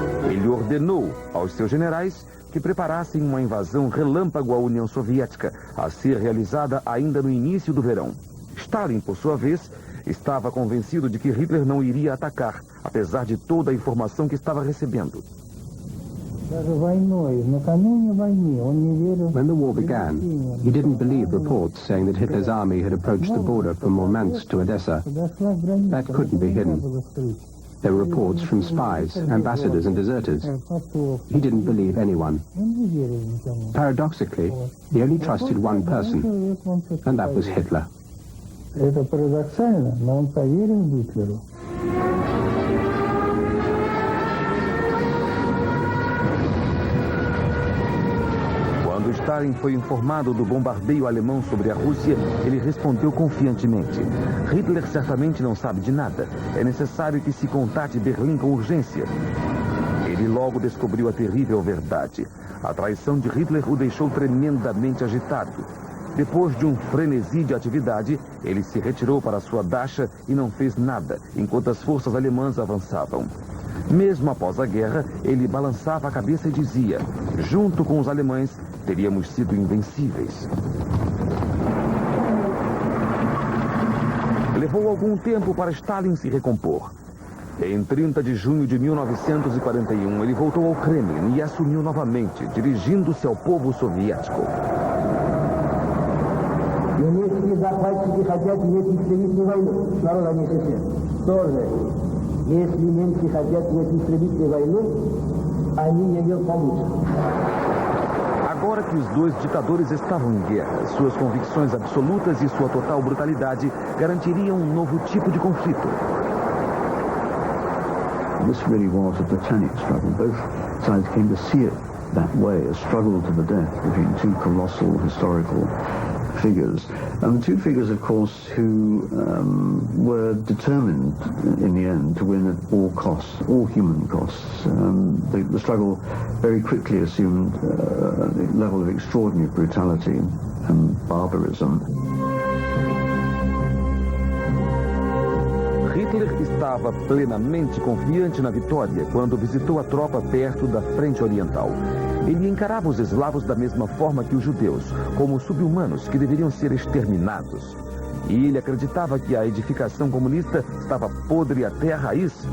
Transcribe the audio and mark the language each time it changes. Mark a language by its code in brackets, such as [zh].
[pt] Ele ordenou aos seus generais que preparassem uma invasão relâmpago à União Soviética, a ser realizada ainda no início do verão. Stalin, por sua vez, estava convencido de que Hitler não iria atacar, apesar de toda a informação que estava recebendo. [en] When the war began, he didn't believe reports saying that Hitler's army had approached the border from Murmansk to Odessa. That couldn't be hidden. There were reports from spies, ambassadors and deserters. He didn't believe anyone. Paradoxically, he only trusted one person, and that was Hitler. [ru] Это парадоксально, но он поверил Гитлеру. [pt] Quando Stalin foi informado do bombardeio alemão sobre a Rússia, ele respondeu confiantemente: "Hitler certamente não sabe de nada. É necessário que se contate Berlim com urgência." Ele logo descobriu a terrível verdade. A traição de Hitler o deixou tremendamente agitado. Depois de um frenesi de atividade, ele se retirou para sua dacha e não fez nada, enquanto as forças alemãs avançavam. Mesmo após a guerra, ele balançava a cabeça e dizia: "Junto com os alemães, teríamos sido invencíveis." Levou algum tempo para Stalin se recompor. Em 30 de junho de 1941, ele voltou ao Kremlin e assumiu novamente, dirigindo-se ao povo soviético. [ru] Немецкие захватчики хотят иметь истребительную войну с народами СССР. Тоже, если немцы хотят иметь истребительную войну, они ее получат. [pt] Agora que os dois ditadores estavam em guerra, suas convicções absolutas e sua total brutalidade garantiriam um novo tipo de conflito. [en] This really was a titanic struggle. Both sides came to see it that way, a struggle to the death between two colossal historical figures. And the two figures, of course, who were determined in the end to win at all costs, all human costs. The struggle very quickly assumed a level of extraordinary brutality and barbarism. [pt] Hitler estava plenamente confiante na vitória quando visitou a tropa perto da frente oriental. Ele encarava os eslavos da mesma forma que os judeus, como subhumanos que deveriam ser exterminados. E ele acreditava que a edificação comunista estava podre até a raiz.